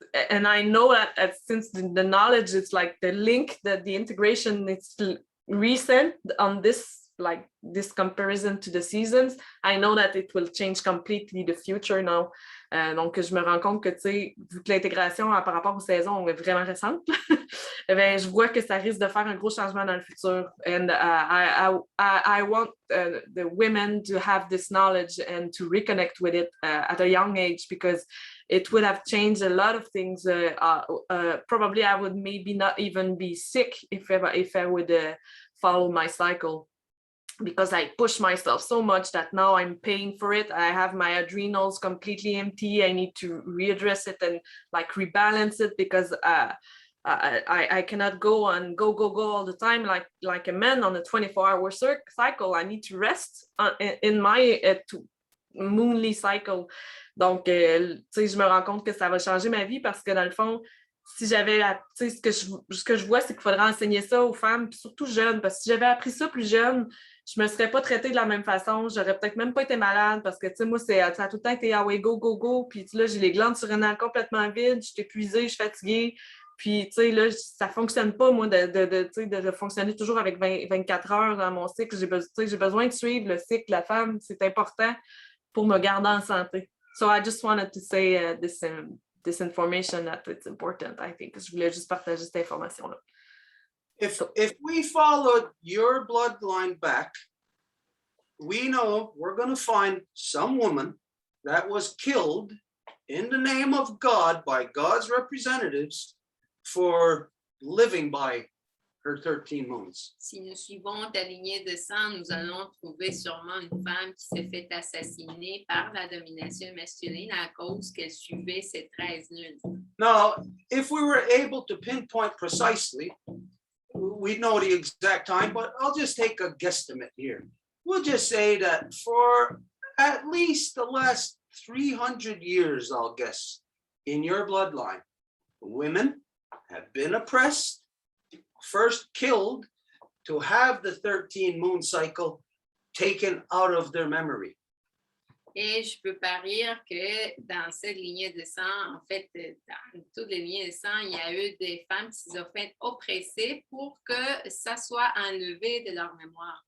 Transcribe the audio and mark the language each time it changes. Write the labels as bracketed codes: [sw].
[en] And I know that since the knowledge, it's like the link, that the integration, it's recent on this, like this comparison to the seasons. I know that it will change completely the future now. [fr] Donc, je me rends compte que, tu sais, vu que l'intégration par rapport aux saisons est vraiment récente, ben, je vois que ça risque de faire un gros changement dans le futur. [en] And I want the women to have this knowledge and to reconnect with it at a young age, because it would have changed a lot of things. Probably I would maybe not even be sick if I would follow my cycle, because I push myself so much that now I'm paying for it. I have my adrenals completely empty. I need to readdress it and like rebalance it, because I cannot go all the time like a man on a 24-hour cycle. I need to rest in my moonly cycle. [fr] Donc, tu sais, je me rends compte que ça va changer ma vie, parce que dans le fond, si j'avais, tu sais, ce que je vois, c'est qu'il faudrait enseigner ça aux femmes, puis surtout jeunes, parce que si j'avais appris ça plus jeune, je me serais pas traitée de la même façon, j'aurais peut-être même pas été malade, parce que, tu sais, moi, ça a tout le temps été ah ouais, [en] go, go, go, [fr] puis là, j'ai les glandes surrénales complètement vides, je suis épuisée, je suis fatiguée, puis, tu sais, là, ça fonctionne pas, moi, de fonctionner toujours avec 24 heures dans mon cycle. J'ai besoin de suivre le cycle de la femme, c'est important pour me garder en santé. [en] So I just wanted to say this information, that it's important, I think. [fr] Je voulais juste partager cette information-là. [en] If we followed your bloodline back, we know we're going to find some woman that was killed in the name of God by God's representatives for living by her 13 moons. [fr] Si nous suivons ta lignée de sang, nous allons trouver sûrement une femme qui s'est fait assassiner par la domination masculine à cause qu'elle suivait ses 13 lunes. [en] Now, if we were able to pinpoint precisely, we know the exact time, but I'll just take a guesstimate here. We'll just say that for at least the last 300 years, I'll guess, in your bloodline, women have been oppressed, first killed, to have the 13 moon cycle taken out of their memory. [fr] Et je peux parier que dans cette lignée de sang, en fait, dans toutes les lignées de sang, il y a eu des femmes qui se sont fait oppresser pour que ça soit enlevé de leur mémoire.